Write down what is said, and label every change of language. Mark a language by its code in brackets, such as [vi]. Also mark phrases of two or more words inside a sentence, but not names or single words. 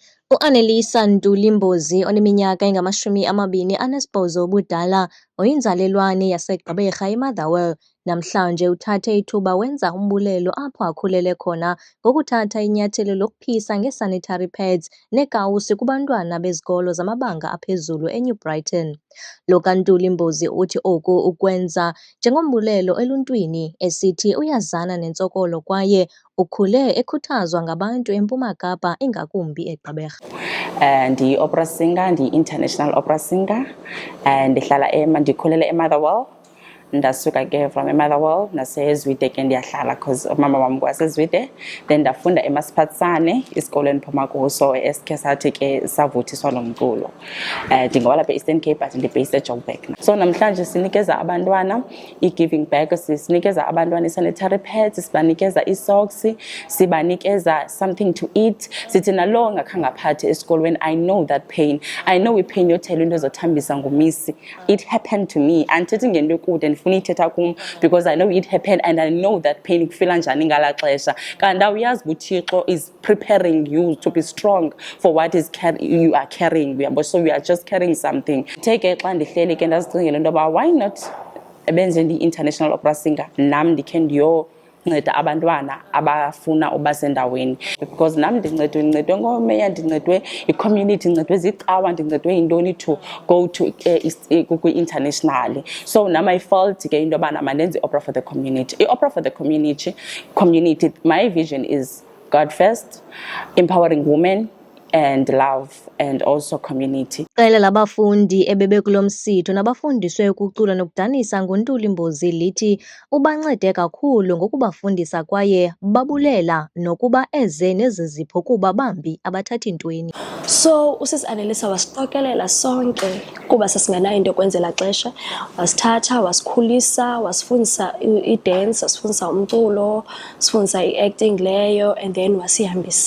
[xh] U-Annelisa Ntuli-Mbozi oneminyaka engama-28 ubudala oyinzalelwane yaseGqeberha eMotherwell namhlanje uthathe ithuba wenza umbulelo apho akhulele khona ngokuthatha inyathelo lokuphisa nge-sanitary pads neekawusi kubantwana bezikolo zamabanga aphezulu eNew Brighton. Lo kaNtuli-Mbozi uthi oku ukwenza njengombulelo eluntwini, esithi uyazana nentsokolo kwaye ukhule ekhuthazwa ngabantu eMpuma Kapa ingakumbi eGqeberha. Ndi- [en] opera singer, [xh] ndi- [en] international opera singer, [xh] ndikhulele eMotherwell. Ndasuka ke from eMotherwell naseZwide ke ndiyahlala because umama wam kwaseZwide. Then ndafunda eMasipatsane esikolweni phuma kuso esikhe sathi ke savuthiswa lo mculo. Ndingowalapha e-Eastern Cape but ndi-based eJoburg. So namhlanje sinikeza abantwana [en] i-giving back, [xh] sinikeza abantwana i-sanitary pads, sibanikeza i-socks, sibanikeza [en] something to eat. [xh] Sithi nalo ngakhange aphathe esikolweni, [en] I know that pain. I know [xh] ipain yothela into ezothambisa ngumisi. [en] It happened to me. [xh] Andithethi ngento ekude ndifuna ithetha kum [en] because I know it happened and I know that pain [xh] kufila njani ngala xesha. Kanti awuyazi [en] uThixo is preparing you to be strong for what is you are carrying. So we are just carrying something. [xh] Take xa ndihleli ke ndazicingela into yoba [en] why not [xh] benze ndi-international opera singer nam ndikhe ndiyonceda abantwana abafuna uba sendaweni, because nam ndincedwe ngomeya, ndincedwe i-community, ndincedwe zicawa, ndincedwe yintoni [en] to go to [xh] kwi-international. So nam [en] I felt [xh] ke into yobana mandenze i-opera [en] for the community. I-opera for the community, my vision is God first, empowering women and love and also community. [xh] Iqela labafundi ebebekulo msitho nabafundiswe ukucula nokudanisa nguNtuli-Mbozi lithi ubancede kakhulu ngokubafundisa kwaye babulela nokuba eze nezi zipho kuba bambi abathathi ntweni. So usisi Annelisa wasixokelela sonke kuba sasingenayo into yokwenzela xesha, wasithatha wasikhulisa, wasifundisa i-dance, wasifundisa umculo, sifundisa i-acting leyo, [en] and then [xh] wasihambisa.